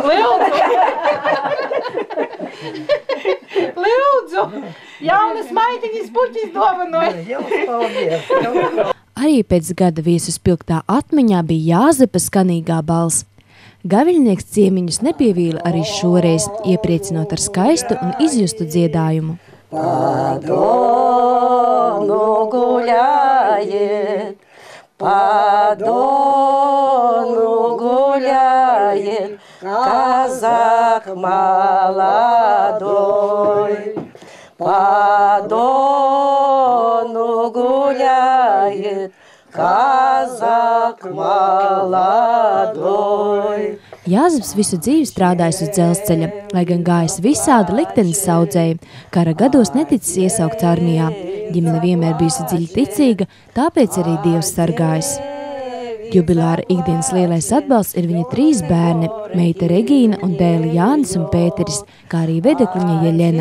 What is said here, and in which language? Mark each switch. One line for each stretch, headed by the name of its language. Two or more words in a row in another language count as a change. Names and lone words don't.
Latvian: Lūdzu, jaunas maitiņas puķis dovanoja. Arī pēc gada viesu spilgtā atmiņā bija Jāzepa skanīgā balss. Gaviļnieks ciemiņus nepievīla arī šoreiz, iepriecinot ar skaistu un izjustu dziedājumu.
Russian: По Дону гуляет, по Дону гуляет, казак молодой. По Дону гуляет, казак молодой.
Latvian: Jāzeps visu dzīvi strādājis uz dzelzceļa, lai gan gājis visādi liktenis saudzēja. Kara gados neticis iesaukts armijā. Ģimene vienmēr bijusi dziļi ticīga, tāpēc arī Dievs sargājis. Jubilāra ikdienas lielais atbalsts ir viņa 3 bērni – meita Regīna un dēli Jānis un Pēteris, kā arī vedekliņa Jeļena.